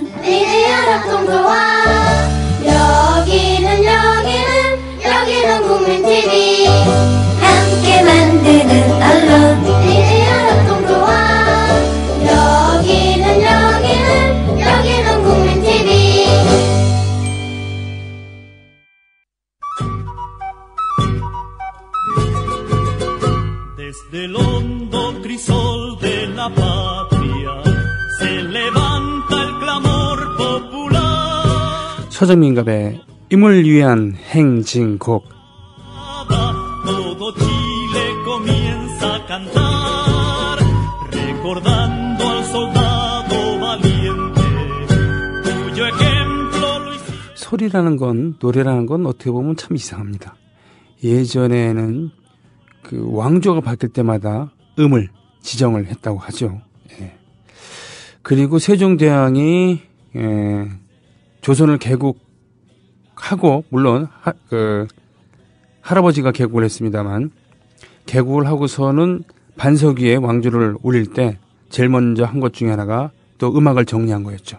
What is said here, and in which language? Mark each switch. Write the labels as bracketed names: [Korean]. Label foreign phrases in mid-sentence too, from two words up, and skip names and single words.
[Korean] 미디어 협동조합. 여기는 국민TV. 함께 만드는 언론 미디어 협동조합. 여기는 국민TV. [Spanish] Desde el hondo crisol de la patria se levanta el clamor popular. [Korean] 서정민갑의 임을 위한 행진곡. [Spanish] Todo Chile comienza a cantar, recordando al soldado valiente, cuyo ejemplo lo hicieron. [Korean] 소리라는 건, 노래라는 건 어떻게 보면 참 이상합니다. 예전에는 그 왕조가 바뀔 때마다 음을 지정을 했다고 하죠. 예. 그리고 세종대왕이 조선을 개국하고, 물론 할아버지가 개국을 했습니다만, 개국을 하고서는 반석 위에 왕조를 올릴 때 제일 먼저 한 것 중에 하나가 또 음악을 정리한 거였죠.